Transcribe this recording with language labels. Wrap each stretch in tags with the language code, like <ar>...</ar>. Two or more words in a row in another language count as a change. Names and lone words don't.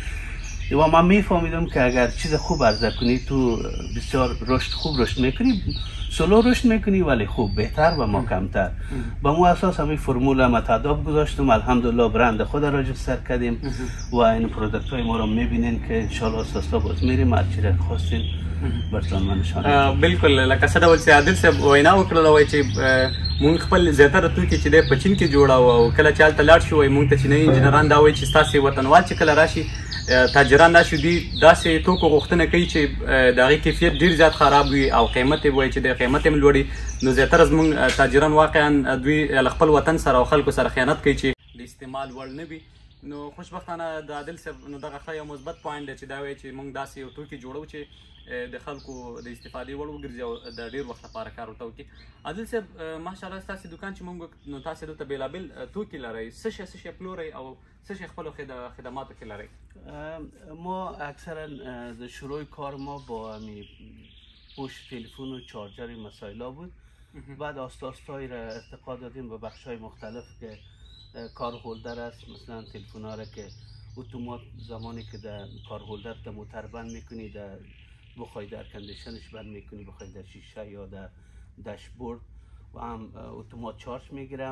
<fa>و من میفهمیدم که اگر چیز خوب عرضه کنی تو بسیار خوب رشد میکنی، سلو رشد میکنی ولی خوب، بهتر و محکمتر. با مو اساس همین فرمول متعادب گذاشتم. الحمدلله برند خود را رجستر کردیم و این پرودکت های ما رو میبینین که انشالله اساسا باز میریم هر چی را خواستین برتون من نشان.</fa> <ps>بالکل لکه څه ډول چې عادل صاحب وینا وکړله وایي چې مونږ خپل زیاتره توکي چې دی په چین کې جوړاوه او کله چې هلته لاړ شو وایي مونږ ته چینایي انجینران دا وایي چې ستاسې وطنوال چې کله راشي تاجران راشي دوی داسې توکو غوښتنه کوي چې د هغې کیفیت ډېر زیات خراب وي او قیمت یې وایي چې د قیمت یې لوړ وي. نو زیاتره زموږ تاجران واقعا دوی له خپل وطن سره او خلکو سره خیانت کوي چې د استعمال وړ نه وي. نو خوشبختانه د عادل صاحب نو دغه ښه یو مثبت پوینټ دی چې دا وایي چې موږ داسې یو توکي جوړو چې د خلکو د استفادې وړ وګرځي او د ډېر وخت لپاره کار ورته وکړي. عادل صاحب ماشاءالله ستاسې دکان چې موږ نو تاسې دلته بېلابېل توکي لرئ، څه شی پلورئ او څه شی خپلو خدماتو کې لرئ؟</ps> <fa>ما اکثرا در شروع کار ما با پشت تلفن و چارجر مسائل بود. بعد آستای را ارتقا دادیم به بخش های مختلف که</fa> <en>car holder</en> <fa>است. مثلا تلفن ها را که اتومات زمانی که در</fa> <en>car holder</en> <fa>در موتر بند میکنی، در بخوای در کندیشنش بند میکنی، بخوای در شیشه یا در داشبورد و هم اتومات چارج میگیرم.</fa>